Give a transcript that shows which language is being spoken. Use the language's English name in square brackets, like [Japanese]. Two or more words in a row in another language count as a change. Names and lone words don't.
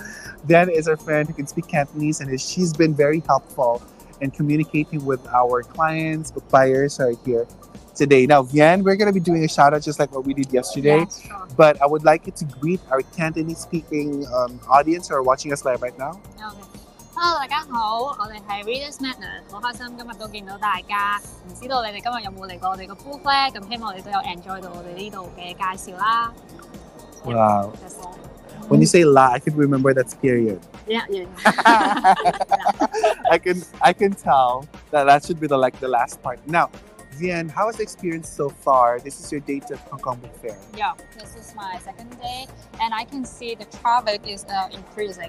[English] Dian is our friend who can speak Cantonese, and she's been very helpful in communicating with our clients, book buyers who are here today. Now, Vian, we're going to be doing a shout out just like what we did yesterday. Yes, sure. But I would like you to greet our Cantonese speaking audience who are watching us live right now. Okay. Hello， [Cantonese] 大家好，我哋係 ReadersMagnet， 好開心今日都見到大家。唔知道你哋今日有冇嚟過我哋個 booth 咧？咁希望你都有 enjoy 到我哋呢度嘅介紹啦。 [English] Wow. That's all. When you say la, I can remember that's period. Yeah. I can tell that should be the last part. Now, Vian, how was the experience so far? This is your date at Hong Kong Book Fair. Yeah, this is my second day, and I can see the traffic is increasing.